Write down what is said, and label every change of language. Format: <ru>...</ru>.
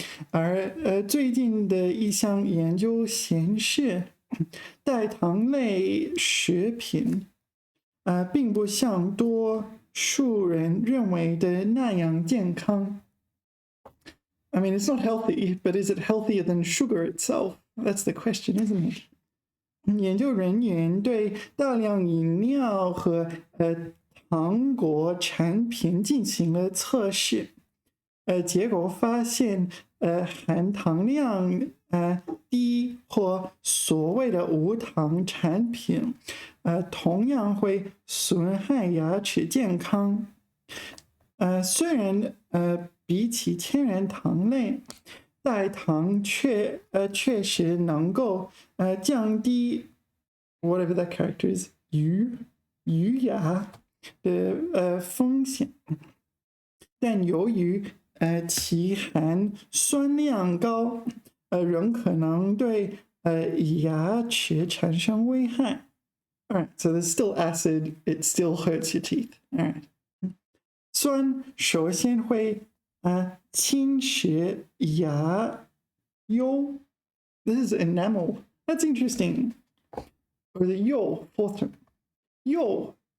<zh>而最近的一项研究显示，代糖类食品并不像多数人认为的那样健康。</zh> <en>I mean, it's not healthy, but is it healthier than sugar itself? That's the question, isn't it?</en> <zh>研究人员对大量饮料和糖果产品进行了测试，结果发现，含糖量低或所谓的无糖产品，同样会损害牙齿健康。虽然比起天然糖类，代糖确实能够降低</zh> <en>whatever that character is</en> <zh>余牙的风险，但由于其含酸量高，仍可能对牙齿产生危害。</zh> <en>Alright, so there's still acid, it still hurts your teeth.</en> <zh>Alright. 酸首先会侵蚀牙釉。</zh> <en>This is enamel. That's interesting. Or the 釉, fourth term. 釉.</en>